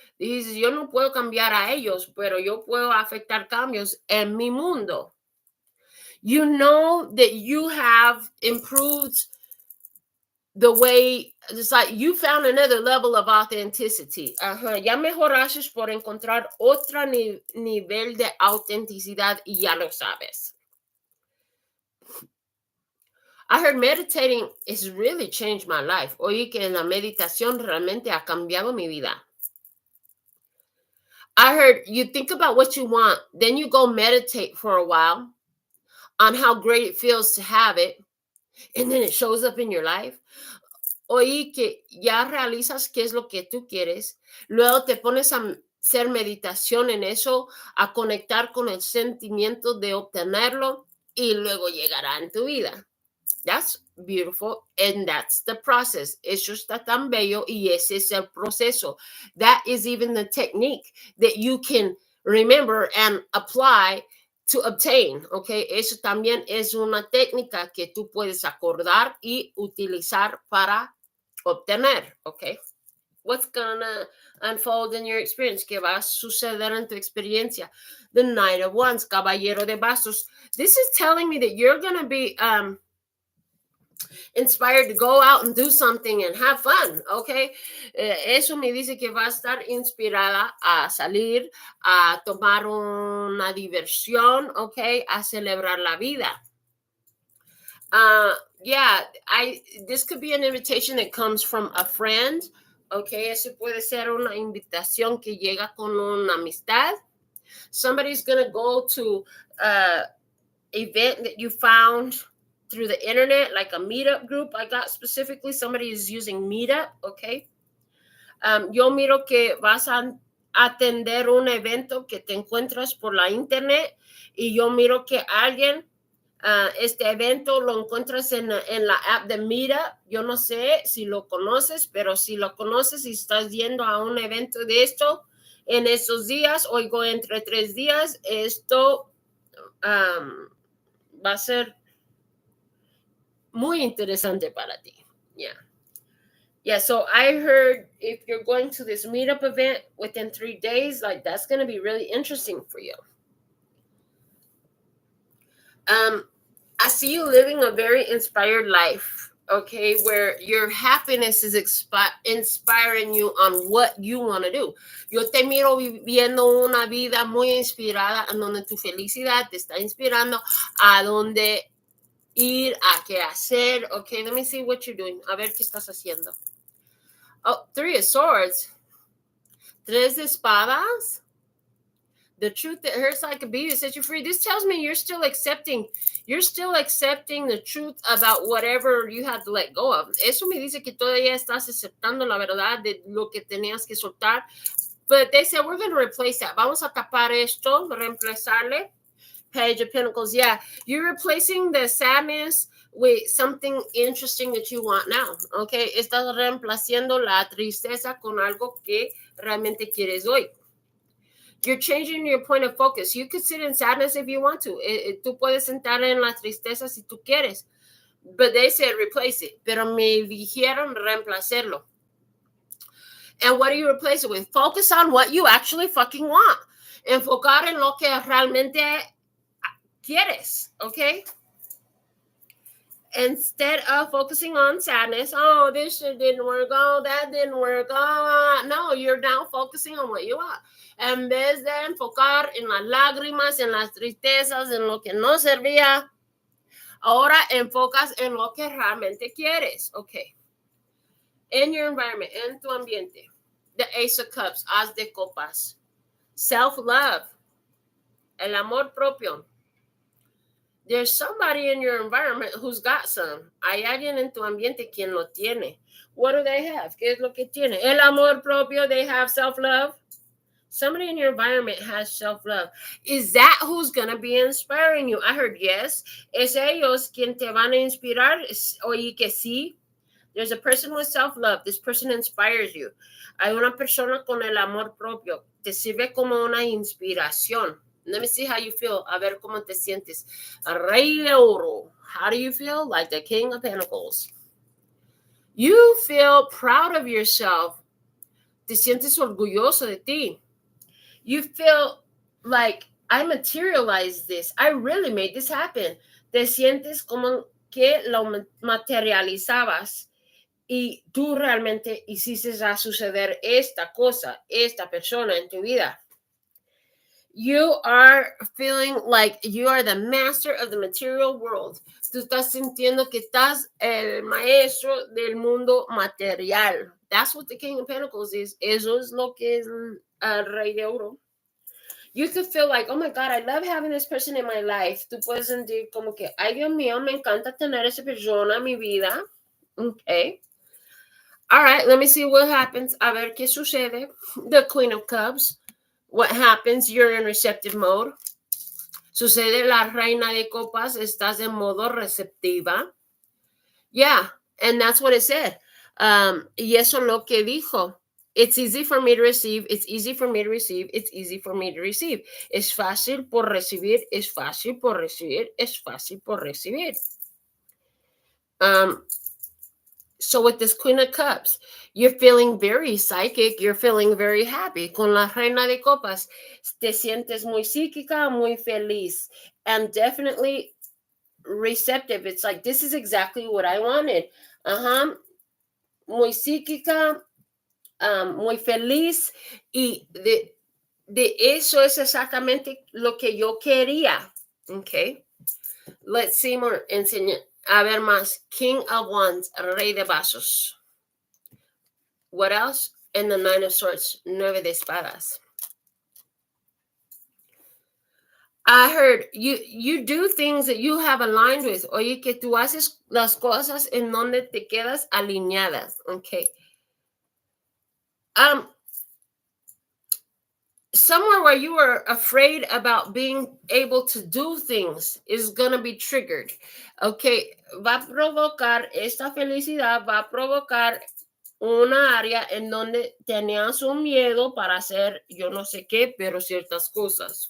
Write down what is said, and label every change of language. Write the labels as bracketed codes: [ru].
[es] Dices, yo no puedo cambiar a ellos, pero yo puedo afectar cambios en mi mundo. [en] You know that you have improved the way, it's like you found another level of authenticity. [es] Ya mejoraste por encontrar otro nivel de autenticidad y ya lo sabes. [en] I heard meditating has really changed my life. [es] Oí que la meditación realmente ha cambiado mi vida. [en] I heard you think about what you want, then you go meditate for a while on how great it feels to have it, and then it shows up in your life. [es] Oí que ya realizas qué es lo que tú quieres, luego te pones a hacer meditación en eso, a conectar con el sentimiento de obtenerlo y luego llegará en tu vida. [en] That's beautiful, and that's the process. [es] Eso está tan bello y ese es el proceso. [en] That is even the technique that you can remember and apply to obtain, okay? [es] Eso también es una técnica que tú puedes acordar y utilizar para obtener, okay? [en] What's gonna unfold in your experience? [es] ¿Qué va a suceder en tu experiencia? [en] The Knight of Wands, [es] Caballero de Bastos. [en] This is telling me that you're gonna be inspired to go out and do something and have fun, okay? [es] Eso me dice que va a estar inspirada a salir, a tomar una diversión, okay? A celebrar la vida. [en] Yeah, this could be an invitation that comes from a friend, okay? [es] Eso puede ser una invitación que llega con una amistad. [en] Somebody's gonna go to an event that you found through the internet, like a meetup group. I got specifically somebody is using Meetup, okay? [es] Yo miro que vas a atender un evento que te encuentras por la internet y yo miro que alguien, este evento lo encuentras en la app de Meetup. Yo no sé si lo conoces, pero si lo conoces y estás yendo a un evento de esto en esos días, oigo entre 3 días, esto va a ser muy interesante para ti. [en] Yeah, so I heard if you're going to this meetup event within 3 days, like that's going to be really interesting for you. I see you living a very inspired life, okay, where your happiness is inspiring you on what you want to do. [es] Yo te miro viviendo una vida muy inspirada en donde tu felicidad te está inspirando a donde ir, a qué hacer. [en] Okay, let me see what you're doing. [es] A ver qué estás haciendo. [en] Oh, 3 of Swords. [es] 3 de espadas. [en] The truth that hurts like a bee set you free. This tells me you're still accepting the truth about whatever you had to let go of. [es] Eso me dice que todavía estás aceptando la verdad de lo que tenías que soltar. [en] But they said, we're going to replace that. [es] Vamos a tapar esto, reemplazarle. [en] Page of Pentacles. Yeah, you're replacing the sadness with something interesting that you want now. [es] Okay, estás reemplazando la tristeza con algo que realmente quieres hoy. [en] You're changing your point of focus. You could sit in sadness if you want to. [es] Tú puedes sentar en la tristeza si tú quieres. [en] But they said replace it. [es] Pero me dijeron reemplazarlo. [en] And what do you replace it with? Focus on what you actually fucking want. [es] Enfocar en lo que realmente quieres, okay? [en] Instead of focusing on sadness, oh, this shit didn't work, oh, that didn't work, oh, no, you're now focusing on what you want. [es] En vez de enfocar en las lágrimas, en las tristezas, en lo que no servía, ahora enfocas en lo que realmente quieres, okay? [en] In your environment, [es] en tu ambiente, [en] the Ace of Cups, [es] As de Copas, [en] self-love, [es] el amor propio. [en] There's somebody in your environment who's got some. [es] Hay alguien en tu ambiente quien lo tiene. [en] What do they have? [es] ¿Qué es lo que tiene? El amor propio. [en] They have self-love. Somebody in your environment has self-love. Is that who's going to be inspiring you? I heard yes. [es] Es ellos quien te van a inspirar. Oye que sí. [en] There's a person with self-love. This person inspires you. [es] Hay una persona con el amor propio. Te sirve como una inspiración. [en] Let me see how you feel. [es] A ver cómo te sientes. Rey de Oro. [en] How do you feel? Like the King of Pentacles. You feel proud of yourself. [es] Te sientes orgulloso de ti. [en] You feel like I materialized this. I really made this happen. [es] Te sientes como que lo materializabas y tú realmente hiciste a suceder esta cosa, esta persona en tu vida. [en] You are feeling like you are the master of the material world. [es] Tú estás sintiendo que estás el maestro del mundo material. [en] That's what the King of Pentacles is. [es] Eso es lo que es el Rey de Oro. [en] you could feel like, oh my God, I love having this person in my life. [es] Tú puedes sentir como que, ay Dios mío, me encanta tener esa persona en mi vida. [en] Okay. All right, let me see what happens. [es] A ver qué sucede. [en] The Queen of Cups. What happens? You're in receptive mode. [es] Sucede la Reina de Copas. Estás en modo receptiva. [en] Yeah, and that's what it said. [es] Y eso lo que dijo. [en] It's easy for me to receive. It's easy for me to receive. It's easy for me to receive. [es] Es fácil por recibir. Es fácil por recibir. Es fácil por recibir. [en] So with this Queen of Cups, you're feeling very psychic. You're feeling very happy. [es] Con la Reina de Copas, te sientes muy psíquica, muy feliz, [en] and definitely receptive. It's like, this is exactly what I wanted. [es] Muy psíquica, muy feliz, y de eso es exactamente lo que yo quería. [en] Okay. Let's see more. [es] Enseña. A ver más. [en] King of Wands, [es] Rey de Vasos. [en] What else? And the Nine of Swords, [es] Nueve de Espadas. [en] I heard you do things that you have aligned with. [es] Oye, que tú haces las cosas en donde te quedas alineadas. [en] Okay. Somewhere where you were afraid about being able to do things is going to be triggered. Okay. [es] Va a provocar esta felicidad, va a provocar una área en donde tenías un miedo para hacer yo no sé qué, pero ciertas cosas.